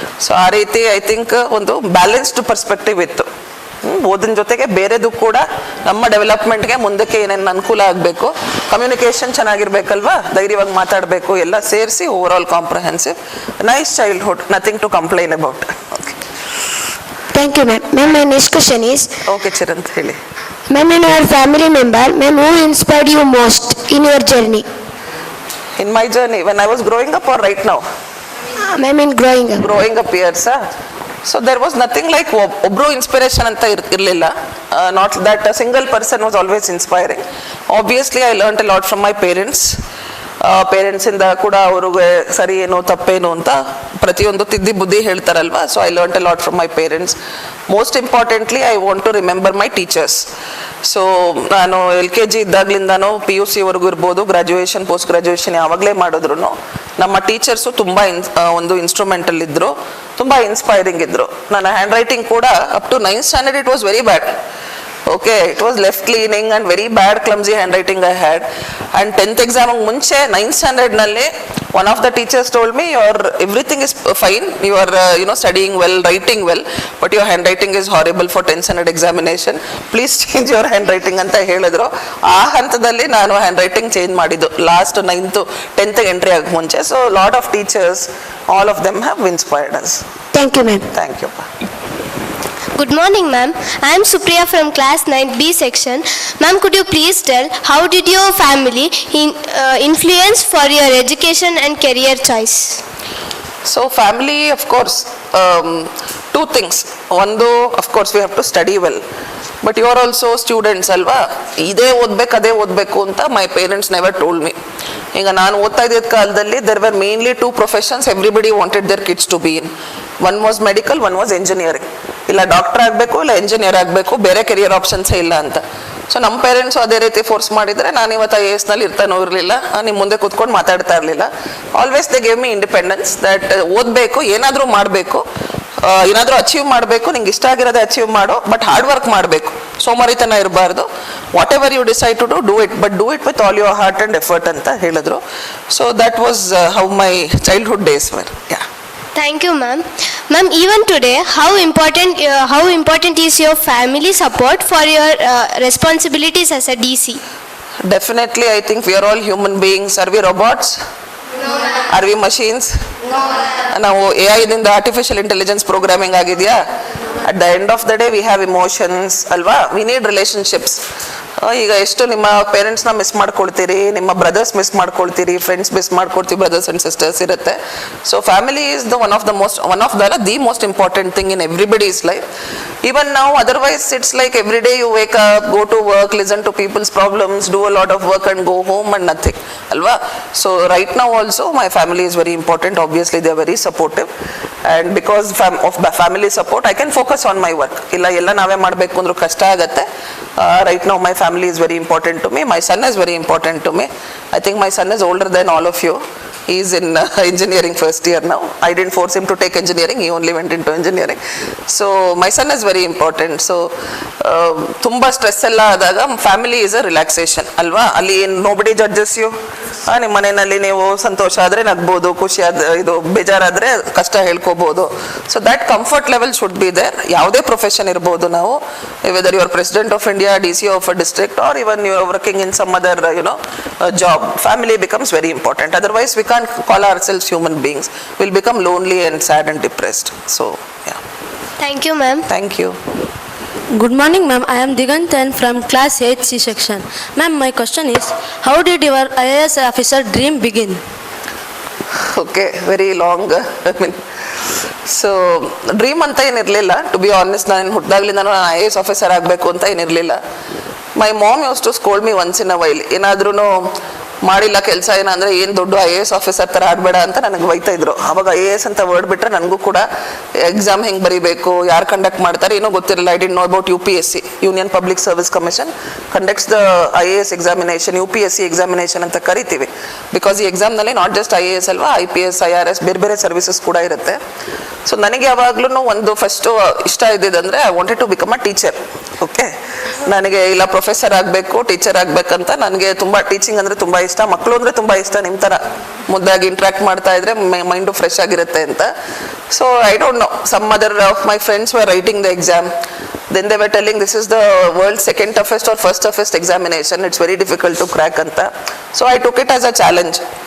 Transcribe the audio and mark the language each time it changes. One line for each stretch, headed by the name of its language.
Kannada: So ಆ ರೀತಿ
English: I think
Kannada: ಒಂದು ಬ್ಯಾಲೆನ್ಸ್ಡ್ ಪರ್ಸ್ಪೆಕ್ಟಿವ್ ಇತ್ತು. ಓದಿನ ಜೊತೆಗೆ ಬೇರೆದು ಕೂಡ ನಮ್ಮ ಡೆವಲಪ್ಮೆಂಟ್ಗೆ ಮುಂದಕ್ಕೆ ಏನೇನು ಅನುಕೂಲ ಆಗಬೇಕು, ಕಮ್ಯುನಿಕೇಷನ್ ಚೆನ್ನಾಗಿರ್ಬೇಕಲ್ವಾ, ಧೈರ್ಯವಾಗಿ ಮಾತಾಡಬೇಕು, ಎಲ್ಲ ಸೇರಿಸಿ
English: Overall comprehensive nice childhood, nothing to complain about. Okay, Thank you, ma'am. Ma'am, my next question is.
Kannada: Okay Chiranth, ಹೇಳಿ.
English: Ma'am, in your family member, ma'am, who inspired you most in your journey? In my journey, when I was growing up or right now? Ma'am, in growing up. Growing up years, so there was nothing like
Kannada: ಒಬ್ಬರು inspiration ಅಂತ ಇರಲಿಲ್ಲ.
English: Not that a single person was always inspiring. Obviously I learned a lot from my parents.
Kannada: ಪೇರೆಂಟ್ಸಿಂದ ಕೂಡ ಅವ್ರಿಗೆ ಸರಿ ಏನು ತಪ್ಪೇನು ಅಂತ ಪ್ರತಿಯೊಂದು ತಿದ್ದಿ ಬುದ್ಧಿ ಹೇಳ್ತಾರಲ್ವಾ.
English: So I learned a lot from my parents. Most importantly I want to remember my teachers.
Kannada: So ನಾನು LKG ಇದ್ದಾಗಲಿಂದನೂ PUC ಇರ್ಬೋದು, ಗ್ರಾಜ್ಯುಯೇಷನ್, ಪೋಸ್ಟ್ ಗ್ರಾಜ್ಯುಯೇಷನ್ ಯಾವಾಗಲೇ ಮಾಡಿದ್ರು ನಮ್ಮ ಟೀಚರ್ಸು ತುಂಬ ಒಂದು ಇನ್ಸ್ಟ್ರೂಮೆಂಟಲ್ ಇದ್ದರು, ತುಂಬ ಇನ್ಸ್ಪೈರಿಂಗ್ ಇದ್ದರು.
English: ನನ್ನ handwriting ಕೂಡ up to 9th standard ಇಟ್ ವಾಸ್ ವೆರಿ ಬ್ಯಾಡ್. Okay, it was left leaning and very bad clumsy handwriting I had. And 10th exam ಮುಂಚೆ 9th standard ನಲ್ಲಿ one of the teachers told me, your everything is fine, you are studying well, writing well, but your handwriting is horrible for 10th standard examination, please change your handwriting
Kannada: ಅಂತ ಹೇಳಿದ್ರು. ಆ ಹಂತದಲ್ಲಿ ನಾನು hand writing change ಮಾಡಿದ್ದು last 9th 10th entry ಆಗ ಮುಂಚೆ.
English: So lot of teachers, all of them have inspired us. Thank you, ma'am. Thank you. Good morning, ma'am. I am Supriya from class 9th B section. Ma'am, could you please tell how did your family influence for your education and career choice? So family, of course, 2 things. One, though, of course, we have to study well. But you are also students, alva.
Kannada: Ide odbeku ade odbeku anta
English: my parents never told me.
Kannada: ಈಗ ನಾನು ಓದ್ತಾ ಇದ್ದ ಕಾಲದಲ್ಲಿ
English: there were mainly 2 professions everybody wanted their kids to be in. One was medical, one was engineering.
Kannada: ಇಲ್ಲ doctor ಆಗಬೇಕು, ಇಲ್ಲ engineer ಆಗಬೇಕು, ಬೇರೆ ಕೆರಿಯರ್ ಆಪ್ಷನ್ಸೇ ಇಲ್ಲ ಅಂತ. ಸೊ ನಮ್ಮ ಪೇರೆಂಟ್ಸು ಅದೇ ರೀತಿ ಫೋರ್ಸ್ ಮಾಡಿದರೆ ನಾನು ಇವತ್ತು IAS ನಲ್ಲಿ ಇರ್ತಾನೋ ಇರಲಿಲ್ಲ, ನಿಮ್ಮ ಮುಂದೆ ಕೂತ್ಕೊಂಡು ಮಾತಾಡ್ತಾ ಇರಲಿಲ್ಲ.
English: always they gave me independence,
Kannada: that ಓದಬೇಕು, ಏನಾದರೂ ಮಾಡಬೇಕು, ಏನಾದರೂ ಅಚೀವ್ ಮಾಡಬೇಕು, ನಿಂಗೆ ಇಷ್ಟ ಆಗಿರೋದೇ ಅಚೀವ್ ಮಾಡೋ, ಬಟ್ ಹಾರ್ಡ್ ವರ್ಕ್ ಮಾಡಬೇಕು. ಸೋಮಾರಿತನ ಇರಬಾರ್ದು.
English: whatever you decide to do it, but do it with all your heart and effort
Kannada: ಅಂತ ಹೇಳಿದ್ರು.
English: So that was how my childhood days were. Yeah. Thank you, ma'am. Ma'am, even today, how important is your family support for your responsibilities as a DC? Definitely, I think we are all human beings. Are we robots? No. Are we machines? No.
Kannada: ನಾವು AI ದಿಂದ artificial intelligence programming ಆಗಿದೆಯಾ?
English: At the end of the day we have emotions ಅಲ್ವಾ? We need relationships.
Kannada: ಈಗ ಎಷ್ಟು ನಿಮ್ಮ ಪೇರೆಂಟ್ಸ್ನ miss ಮಾಡ್ಕೊಳ್ತೀರಿ, ನಿಮ್ಮ brothers miss ಮಾಡ್ಕೊಳ್ತೀರಿ, friends miss ಮಾಡ್ಕೊಳ್ತೀವಿ, brothers and sisters ಇರುತ್ತೆ.
English: So family is the one of the most important thing in everybody's life. Even ನಾವು otherwise it's like every day you wake up, go to work, listen to people's problems, do a lot of work and go home and nothing ಅಲ್ವಾ? So right now also my family is very important. Obviously they are very supportive and because of family support I can focus on my work.
Kannada: ಇಲ್ಲ ಎಲ್ಲ ನಾವೇ ಮಾಡಬೇಕು ಅಂದ್ರೂ ಕಷ್ಟ ಆಗುತ್ತೆ.
English: Right now my family is very important to me. My son is very important to me. I think my son is older than all of you. He is in engineering first year now. I didn't force him to take engineering. He only went into engineering. So my son is very important.
Kannada: So ತುಂಬಾ stress ಎಲ್ಲ ಆದಾಗ
English: family is a relaxation
Kannada: ಅಲ್ವಾ? ಅಲ್ಲಿ
English: Nobody judges you.
Kannada: ನಿಮ್ಮ ಮನೆಯಲ್ಲಿ ನೀವು ಸಂತೋಷ ಆದರೆ ನಗ್ಬೋದು, ಖುಷಿ ಇದು ಬೇಜಾರಾದರೆ ಕಷ್ಟ ಹೇಳ್ಕೋಬೋದು.
English: So that comfort level should be there.
Kannada: ಯಾವುದೇ ಪ್ರೊಫೆಷನ್ ಇರ್ಬೋದು ನಾವು,
English: Whether you are president of India, DC of a district, or even you are working in some other job, family becomes very important. Otherwise we can't call ourselves human beings. We'll become lonely and sad and depressed. So yeah. Thank you, ma'am. Thank you. Good morning, ma'am. I am Digantan from class 8C section. Ma'am, my question is, how did your IAS officer dream begin? Okay, very long. I mean, so dream
Kannada: ಅಂತ ಏನಿರಲಿಲ್ಲ.
English: to be honest,
Kannada: ನಾನು ಹುಟ್ಟಿದಾಗ್ಲಿಂದ ನಾನು IAS officer ಆಗಬೇಕು ಅಂತ ಏನಿರಲಿಲ್ಲ.
English: My mom use to scold me once in a while.
Kannada: ಏನಾದ್ರೂ ಮಾಡಿಲ್ಲ ಕೆಲಸ ಏನಂದರೆ, ಏನು ದೊಡ್ಡ IAS ಆಫೀಸರ್ ಥರ ಆಡಬೇಡ ಅಂತ ನನಗೆ ಬೈತಾ ಇದ್ರು. ಆವಾಗ IAS ಅಂತ ವರ್ಡ್ ಬಿಟ್ಟರೆ ನನಗೂ ಕೂಡ ಎಕ್ಸಾಮ್ ಹೆಂಗೆ ಬರೀಬೇಕು, ಯಾರು ಕಂಡಕ್ಟ್ ಮಾಡ್ತಾರೆ ಏನೋ ಗೊತ್ತಿರಲಿಲ್ಲ.
English: I didn't know about UPSC, union public service commission conducts the IAS examination, UPSC examination
Kannada: ಅಂತ ಕರಿತೀವಿ. ಬಿಕಾಸ್ ಈ ಎಕ್ಸಾಮ್ನಲ್ಲಿ ನಾಟ್ ಜಸ್ಟ್ IAS ಅಲ್ವಾ, IPS, IRS ಬೇರೆ ಬೇರೆ ಸರ್ವಿಸಸ್ ಕೂಡ ಇರುತ್ತೆ. ಸೊ ನನಗೆ ಯಾವಾಗ್ಲೂ ಒಂದು ಫಸ್ಟು ಇಷ್ಟ ಇದ್ದಿದ್ದಂದರೆ
English: I wanted to become a teacher.
Kannada: Okay, ನನಗೆ ಇಲ್ಲ ಪ್ರೊಫೆಸರ್ ಆಗಬೇಕು, ಟೀಚರ್ ಆಗಬೇಕಂತ. ನನಗೆ ತುಂಬ ಟೀಚಿಂಗ್ ಅಂದರೆ ತುಂಬ ಇಷ್ಟ, ಮಕ್ಕಳು ಅಂದರೆ ತುಂಬ ಇಷ್ಟ. ನಿಮ್ಮ ಥರ ಮುದ್ದಾಗಿ ಇಂಟ್ರ್ಯಾಕ್ಟ್ ಮಾಡ್ತಾ ಇದ್ರೆ ಮೈಂಡು ಫ್ರೆಶ್ ಆಗಿರುತ್ತೆ ಅಂತ.
English: So I don't know, some other of my friends were writing the exam. Then they were telling this is the world's second toughest or first toughest examination. It's very difficult to crack anta. So I took it as a challenge.